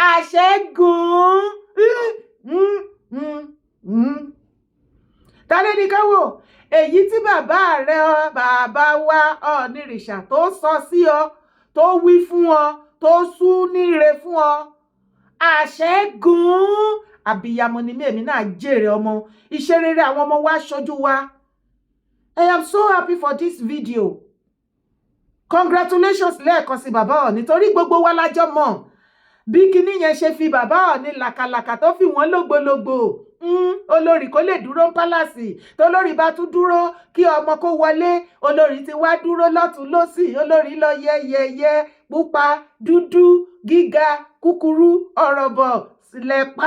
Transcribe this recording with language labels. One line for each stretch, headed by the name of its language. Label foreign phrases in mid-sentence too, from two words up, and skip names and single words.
Yoruba: Àṣẹ́gun tálẹ́ ní káwọ́ èyí tí bàbá rẹ bàbá wa Ọ̀ọ̀nìrìṣà tó sọ sí ọ, tó wí fún ọ, tó sú níre fún ọ. Àṣẹ́gun àbíyamọ ni èmi náà jèrè ọmọ, iṣẹ́ rere àwọn ọmọ wa ṣojú wa.
English: I am so happy for this video.
Yoruba: Congratulations lẹ́ẹ̀kan sí bàbá Ọọ̀ni, torí gbogbo wa lájọ mọ̀ bí kinní yẹn ṣe fi bàbá Ọọ̀ni làkàlàkà tó fi wọ́n lógbólógbò. Olórí kò lè dúró ń pálásì, tolórí bá tún dúró kí ọmọ kó wọlé, olórí ti wá dúró lọ́tún lósì, olórí lọ yẹ́yẹ́yẹ́, pupa, dúdú, gíga, kúkúrú, ọ̀rọ̀bọ̀, sílẹ̀pá.